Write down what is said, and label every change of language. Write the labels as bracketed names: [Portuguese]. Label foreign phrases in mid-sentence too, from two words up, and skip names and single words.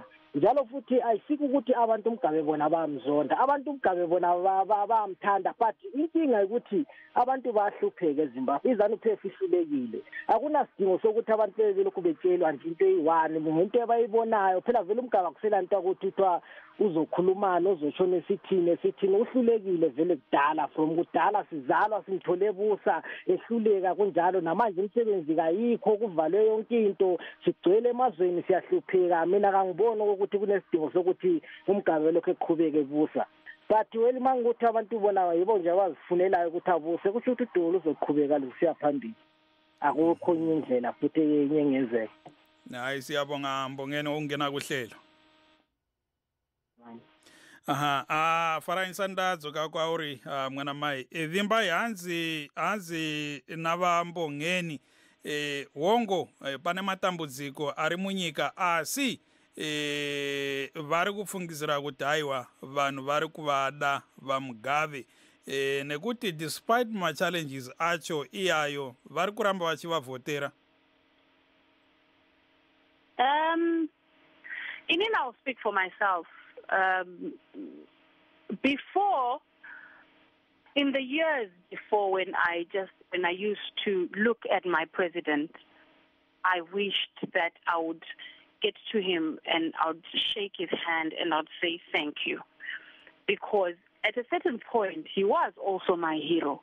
[North Ndebele] Njalo futhi ayisiki ukuthi abantu uMgabe bona bayamzonda, abantu uMgabe bona bayamthanda, but inkinga ukuthi abantu bahlupheke eZimbabwe. Izanu PF ihlulekile. Akunasidingo sokuthi abantu belokhu betshelwa nje into eyi-one ngento abayibonayo. Phela vele uMgabe akusela into ukuthiwa uzokhulumana uzotshona esithini uhlulekile vele kudala, from kudala sizalwa simthole busa ehluleka kunjalo namanje imisebenzi kayikho kuvalwe yonke into sigcwele emazweni siyahlupheka. Mina kangiboni ukuthi kunesidingo sokuthi uMgabe lokho eqhubeke busa, but weli mangukuthi abantu bona yibo nje abazifunelayo ukuthi abuse kusho ukuthi udumo luzoqhubeka lusiya phambili. Akukho enye indlela futhi enye engenzeka. Hayi siyabonga Mbongeni ungena kuhlelo. [Shona] Farai nsandadzo kakwauri mwana mai Vimbai hanzi nava Mbongeni wongo pane matambudziko ari munyika asi vari kufungidzira kuti haiwa vanhu vari kuvada vaMugabe nekuti despite machallenges acho iyayo vari kuramba vachivavhotera. [English] I'll speak for myself. Before, in the years before, when I used to look at my president, I wished that I would get to him and I would shake his hand and I'd say thank you, because at a certain point, he was also my hero.